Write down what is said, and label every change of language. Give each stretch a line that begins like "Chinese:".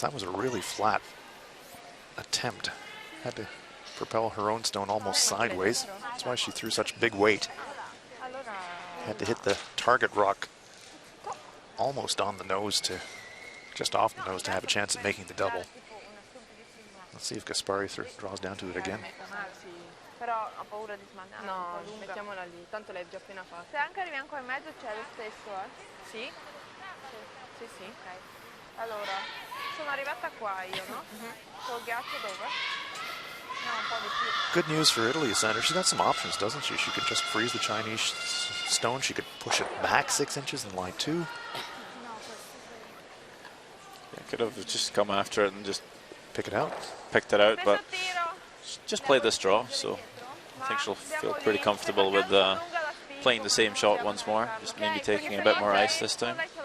English: That was a really flat attempt. Had to propel her own stone almost sideways. That's why she threw such big weight. Had to hit the target rock almost on the nose to, just off the nose to have a chance at making the double. Let's see if Gaspari draws down to it again.
Italian: Però ha paura di smaccare. No, mettiamola lì, tanto l'hai già appena fatta. Se anche arrivi ancora in mezzo c'è lo stesso, Sì? Sì, sì. Ok. Allora, sono arrivata qua io, no? Col ghiaccio dove? No, un po' di più.
English: Good news for Italy, Sandra. She's got some options, doesn't she? She could just freeze the Chinese stone. She could push it back 6 inches in line 2. Could have just come after it and just pick it out. Picked it out, but just played this draw, so I think she'll feel pretty comfortable with playing the same shot once more, just maybe taking a bit more ice this time.